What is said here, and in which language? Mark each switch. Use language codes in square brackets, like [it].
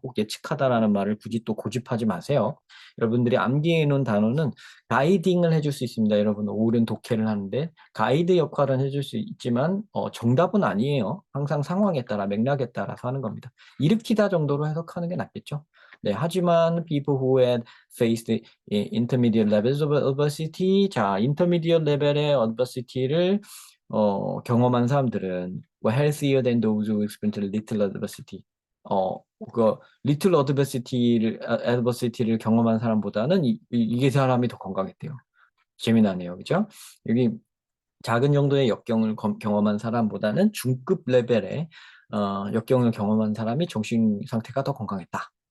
[ko] 꼭 예측하다라는 말을 굳이 또 고집하지 마세요. 여러분들이 암기해 놓은 단어는 가이딩을 해줄 수 있습니다. 여러분 옳은 독해를 하는데 가이드 역할은 해줄 수 있지만 정답은 아니에요. 항상 상황에 따라 맥락에 따라서 하는 겁니다. 일으키다 정도로 해석하는 게 낫겠죠. 네, 하지만 [en] people who had faced intermediate levels of adversity. 자, intermediate [ko] 레벨의 [en] adversity를 [ko] 경험한 사람들은 [en] were healthier than those who experienced little adversity. [ko] 그 little adversity를 경험한 사람보다는 이게 사람이 더 건강했대요. 재미나네요, 그죠? 여기 작은 정도의 역경을 경험한 사람보다는 중급 레벨의 역경을 경험한 사람이 정신 상태가 더 건강했다.